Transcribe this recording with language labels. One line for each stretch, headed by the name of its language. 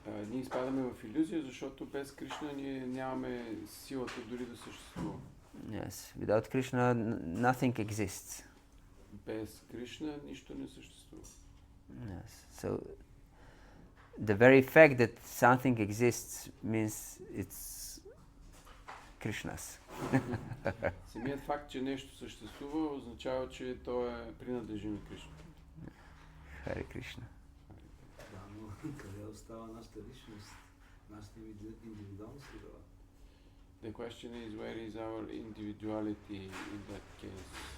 Bulgarian: Ние изпадаме в илюзия, защото без Кришна ние нямаме силата дори да съществуваме.
English: Yes, without Krishna nothing exists.
Bulgarian: Без Кришна нищо не съществува.
English: Yes, so the very fact that something exists means it's Krishna's.
Bulgarian: Самият факт, че нещо съществува, означава, че то е принадлежи на Кришна. Харе Кришна. Да, но къде остава нашата личност, нашата индивидуалност тогава?
English: The question is, where is our individuality in that case?